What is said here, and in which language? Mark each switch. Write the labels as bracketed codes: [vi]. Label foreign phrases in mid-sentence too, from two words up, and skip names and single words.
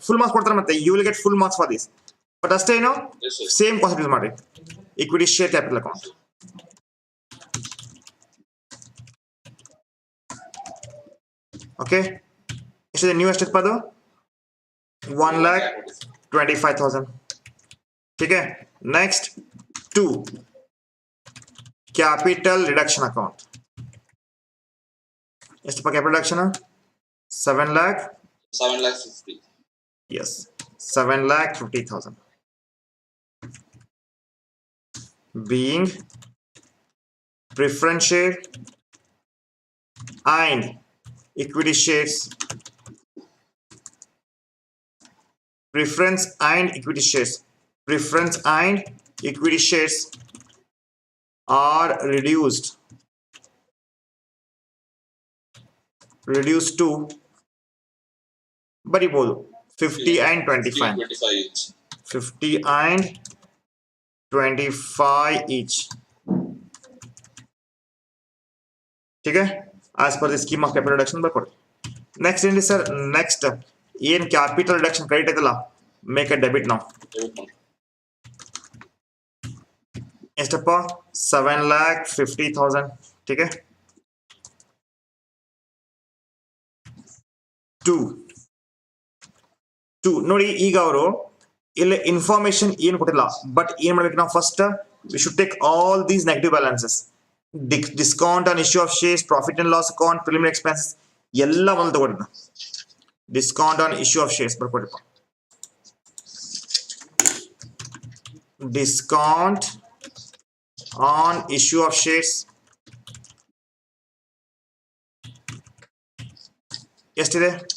[en] full marks [kn] ಕೊಡ್ತಾರೆ, ಮತ್ತೆ [en] you will get full marks for this. But ಅಷ್ಟೇನು, same concept use ಮಾಡಿ. Equity share capital account. [kn] ಓಕೆ, ಎಷ್ಟಿದೆ ನ್ಯೂ? ಎಷ್ಟಿತ್ತು ಅದು? 1,25,000. [hi] ठीक है? [en] Next 2 capital reduction account. ಎಷ್ಟು capital reduction? 7,50,000. Yes, 7,50,000 being preference share and equity shares. Preference and equity shares are reduced to ಬರಿಬೋದು 50 and 25. 25 each. 50 and 25 each. [hi] ठीक है? [en] As per the scheme of capital reduction ಬರ್ಕೊಡಿ. Next [kn] ಏನಿದೆ ಸರ್? [en] Next ಏನ್ capital reduction credit ಐತಲ್ಲ, make a debit ನಾವು. [kn] ಎಷ್ಟಪ್ಪ? 7,50,000. [hi] ठीक है? [en] 2 [kn] ನೋಡಿ, ಈಗ ಅವರು ಇಲ್ಲಿ [en] ಇನ್ಫಾರ್ಮೇಶನ್ [kn] ಏನು ಕೊಟ್ಟಿಲ್ಲ, [en] ಬಟ್ [kn] ಏನ್ ಮಾಡ್ಬೇಕು ನಾವು, [en] First we should take all these negative balances, discount on issue of shares, profit and loss account, preliminary expenses [kn] ಎಲ್ಲ ಒಂದು ತಗೊಂಡಿದ್ದ. [en] Discount on issue of shares ಬರ್ಕೊಡಿಪ್ಪ. Discount on issue of shares ಎಷ್ಟಿದೆ?